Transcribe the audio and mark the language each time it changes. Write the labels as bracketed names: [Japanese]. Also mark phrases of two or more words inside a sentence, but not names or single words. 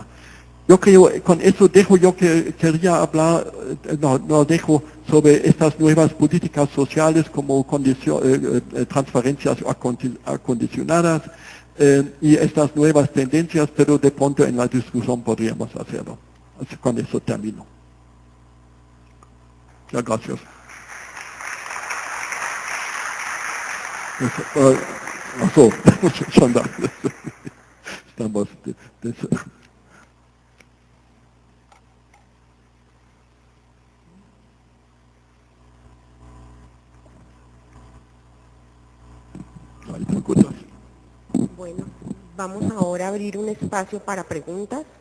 [Spanish] Yo creo, con eso dejo, yo que quería hablar, no dejo sobre estas nuevas políticas sociales como transferencias acondicionadas, y estas nuevas tendencias, pero de pronto en la discusión podríamos hacerlo. Así, con eso termino. Muchas gracias. [German] Achso, schon da. [Spanish] Estamos. Bueno, vamos ahora a abrir un espacio para preguntas.